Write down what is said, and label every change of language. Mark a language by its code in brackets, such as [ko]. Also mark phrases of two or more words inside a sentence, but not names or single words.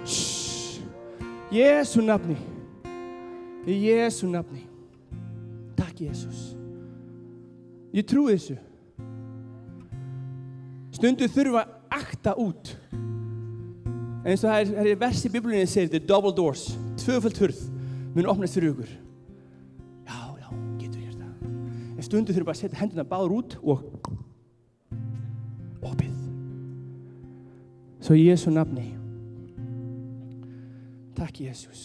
[is] Jésu nafni. Í Jésu nafni. Takk, Jésús. Ég trúi þessu. Stundu þurfa að akta út. Eins og það er vers í Biblíunni segir, [en] the double doors, [is] tvöföld hurð, mun opnast fyrir ykkur. Já, getur hér það. En stundu þurfa bara að setja hendurna báðar út og opið. Svo í Jésu nafni. Takk, Jésús.